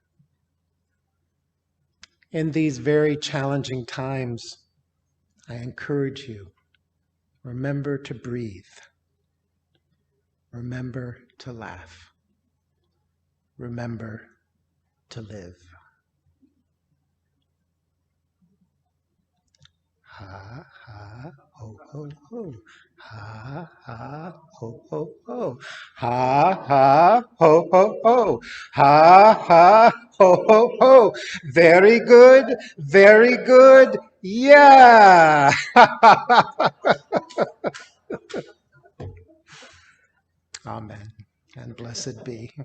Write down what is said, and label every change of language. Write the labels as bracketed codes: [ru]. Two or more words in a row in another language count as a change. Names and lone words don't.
[en] In these very challenging times, I encourage you, remember to breathe. Remember to laugh. Remember to live. Ha, ha, ho, ho, ho. Ha, ha, ho, ho, ho. Ha, ha, ho, ho, ho. Ha, ha, ho, ho, ho. Very good, very good. Yeah. Amen, and blessed be.